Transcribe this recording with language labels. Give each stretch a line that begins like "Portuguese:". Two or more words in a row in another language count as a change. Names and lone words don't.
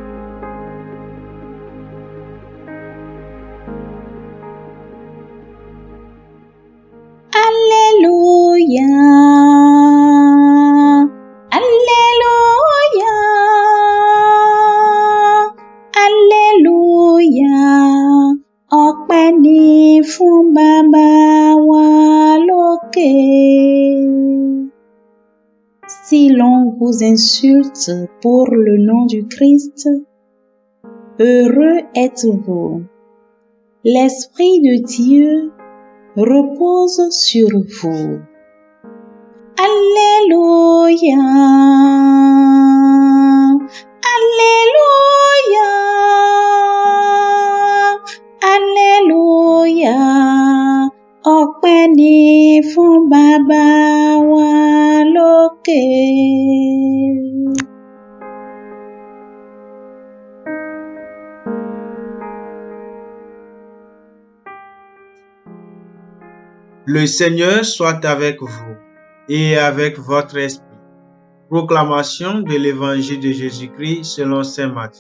French: Alléluia, Alléluia, Alléluia.
Yoruba: Ọpẹ́ ni fún Baba wa lókè.
French: Si l'on vous insulte pour le nom du Christ, heureux êtes-vous. L'Esprit de Dieu repose sur vous. Alléluia, Alléluia, Alléluia.
Yoruba: Ọpẹ́ ni fún Baba wa lókè.
French: Le Seigneur soit avec vous et avec votre esprit. Proclamation de l'Évangile de Jésus-Christ selon saint Matthieu.